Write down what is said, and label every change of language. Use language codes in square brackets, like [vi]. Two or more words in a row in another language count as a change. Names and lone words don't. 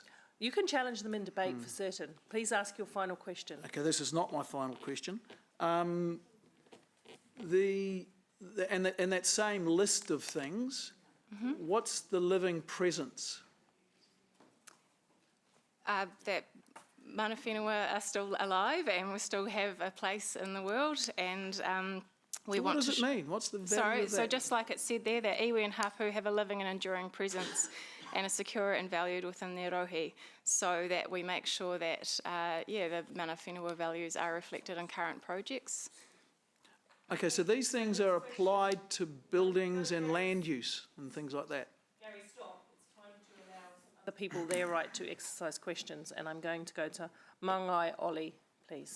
[en] You can challenge them in debate for certain. Please ask your final question. Okay, this is not my final question. And that same list of things, what's the living presence? That [mi] mana whenua [en] are still alive and we still have a place in the world, and we want to... What does it mean? What's the value Sorry, of that? so just like it said there, that iwi and hapu have a living and enduring presence and are secure and valued within their rohi, so that we make sure that, the [mi] mana whenua [en] values are reflected in current projects. Okay, so these things are applied to buildings and land use and things like that. Gary, stop. It's time to allow other people their right to exercise questions, and I'm going to go to Mangai Ollie, please.